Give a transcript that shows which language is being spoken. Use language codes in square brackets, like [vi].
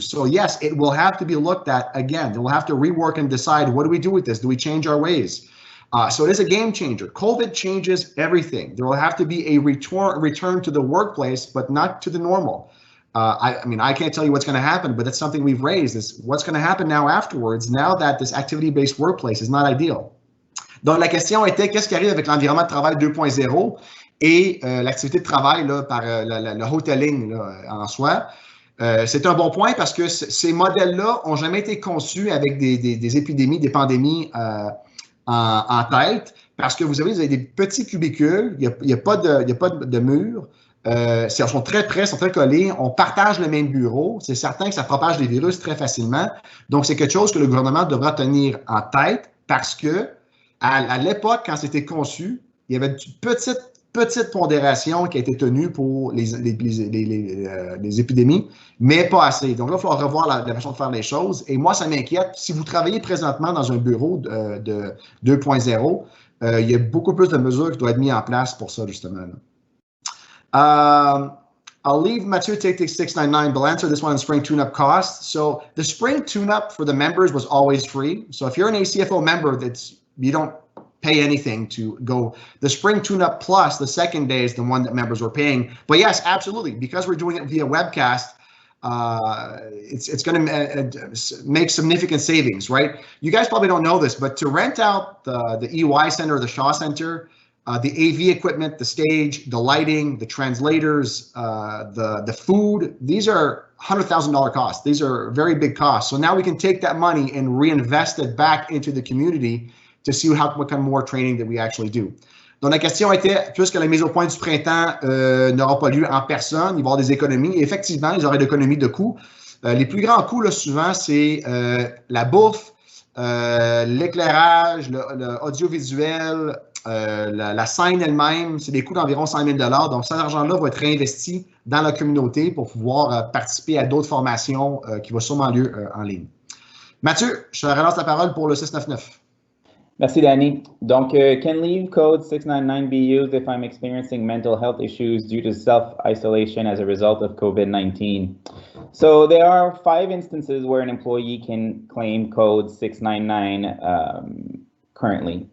[en] So yes, it will have to be looked at again. We'll have to rework and decide, what do we do with this? Do we change our ways? So it is a game changer. COVID changes everything. There will have to be a return to the workplace, but not to the normal. I can't tell you what's going to happen, but that's something we've raised, is what's going to happen now afterwards, now that this activity-based workplace is not ideal. [fr] Donc, la question était, qu'est-ce qui arrive avec l'environnement de travail 2.0 et l'activité de travail là, par le hoteling là, en soi? C'est un bon point parce que ces modèles-là n'ont jamais été conçus avec des épidémies, des pandémies en tête, parce que vous avez des petits cubicules, il n'y a pas de mur. Ils sont très près, sont très collés, on partage le même bureau, c'est certain que ça propage des virus très facilement. Donc, c'est quelque chose que le gouvernement devra tenir en tête parce que à l'époque, quand c'était conçu, il y avait une petite pondération qui a été tenue pour les épidémies, mais pas assez. Donc là, il faut revoir la façon de faire les choses. Et moi, ça m'inquiète. Si vous travaillez présentement dans un bureau de 2.0, il y a beaucoup plus de mesures qui doivent être mises en place pour ça, justement. Là. [en] I'll leave Mathieu take the 699, but I'll answer this one on spring tune-up costs. So the spring tune-up for the members was always free. So if you're an ACFO member, you don't pay anything to go. The spring tune-up plus, the second day, is the one that members were paying. But yes, absolutely, because we're doing it via webcast, it's going to make significant savings, right? You guys probably don't know this, but to rent out the EY Center or the Shaw Center, the AV equipment, the stage, the lighting, the translators, the food, these are $100,000 costs. These are very big costs. So now we can take that money and reinvest it back into the community to see what kind of more training that we actually do. [fr] Donc la question était, puisque la mise au point du printemps n'aura pas lieu en personne, il va y avoir des économies. Et effectivement, il y aura des économies de coûts. Les plus grands coûts, là, souvent, c'est la bouffe, l'éclairage, l'audiovisuel, la scène elle-même, c'est des coûts d'environ 100 000 $. Donc, cet argent-là va être réinvesti dans la communauté pour pouvoir participer à d'autres formations qui vont sûrement lieu en ligne. Mathieu, je te relance la parole pour le 699. Merci, Danny. [en] Donc, can leave code 699 be used if I'm experiencing mental health issues due to self-isolation as a result of COVID-19? So there are 5 instances where an employee can claim code 699 currently.